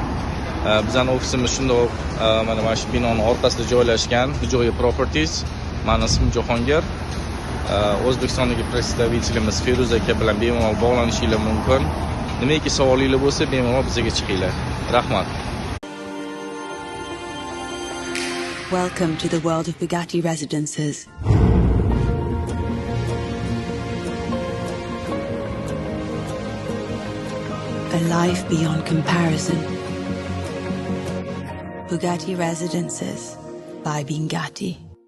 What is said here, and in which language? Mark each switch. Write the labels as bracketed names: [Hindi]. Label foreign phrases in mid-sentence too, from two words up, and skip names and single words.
[Uzbek] Bizning ofisimiz shundoq mana shu binoning orqasida joylashgan, Joy Properties. Mening ismim Jahongir. O'zbekistondagi представителimiz Feruz aka bilan bemalol bog'lanishingiz mumkin. Nimaiki savolingiz bo'lsa, bemalol bizga chiqinglar. Rahmat. [English] Welcome to the world of Bugatti residences. A life beyond comparison. Bugatti Residences by Bugatti.